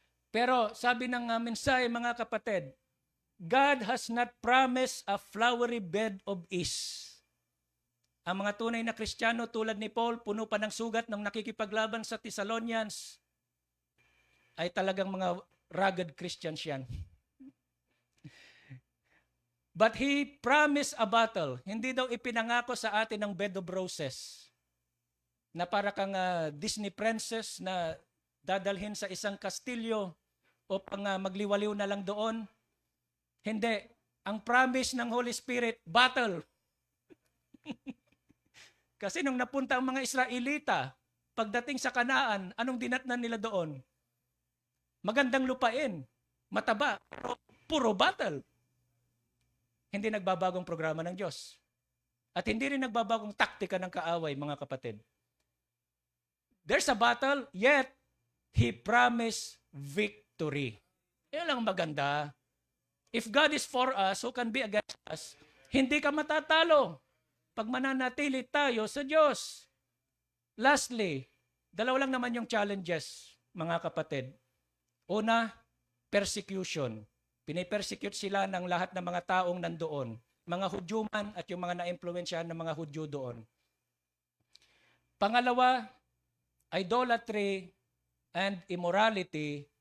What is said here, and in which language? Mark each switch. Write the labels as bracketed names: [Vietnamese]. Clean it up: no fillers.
[Filipino] Pero sabi ng mensahe, mga kapatid, [English] God has not promised a flowery bed of ease. [Filipino] Ang mga tunay na Kristiyano tulad ni Paul, puno pa ng sugat nung nakikipaglaban sa Thessalonians, ay talagang mga rugged Christians yan. [English] But he promised a battle. [Filipino] Hindi daw ipinangako sa atin ng bed of roses na para kang Disney princess na dadalhin sa isang kastilyo upang magliwaliw na lang doon. Hindi. Ang promise ng Holy Spirit, battle. Kasi nung napunta ang mga Israelita, pagdating sa Kanaan, anong dinatnan nila doon? Magandang lupain, mataba, pero puro battle. Hindi nagbabagong programa ng Diyos. At hindi rin nagbabagong taktika ng kaaway, mga kapatid. [English] There's a battle, yet He promised victory. [Filipino] Yan lang maganda. [English] If God is for us, who can be against us? [Filipino] Hindi ka matatalo pag mananatili tayo sa Diyos. Lastly, dalawa lang naman yung challenges, mga kapatid. Una, persecution. Pinipersecute sila ng lahat ng mga taong nandoon. Mga Hudyo man at yung mga na-impluwensyahan ng mga Hudyo doon. Pangalawa, idolatry and immorality.